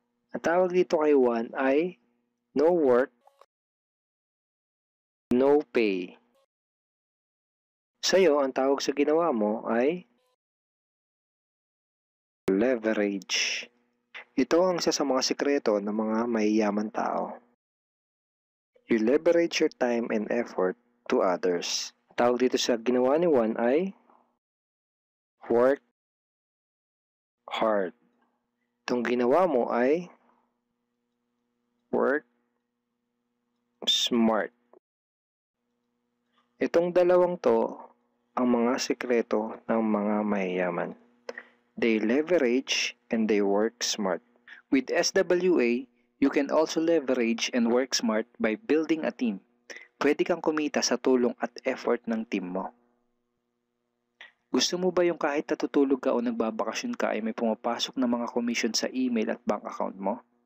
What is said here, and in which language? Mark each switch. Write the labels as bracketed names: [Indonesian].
[Filipino] Ang tawag dito kay Juan ay [English] no work, no pay. [Filipino] Sa'yo, ang tawag sa ginawa mo ay leverage. Ito ang isa sa mga sikreto ng mga mayayaman tao. [English] You leverage your time and effort to others. [Filipino] Tawag dito sa ginawa ni Juan ay work hard. Itong ginawa mo ay work smart. Itong dalawang to ang mga sikreto ng mga mayayaman. [English] They leverage and they work smart. With SWA, you can also leverage and work smart by building a team. [Filipino] Pwede kang kumita sa tulong at effort ng team mo. Gusto mo ba yung kahit natutulog ka o nagbabakasyon ka ay may pumapasok na mga commission sa email at bank account mo?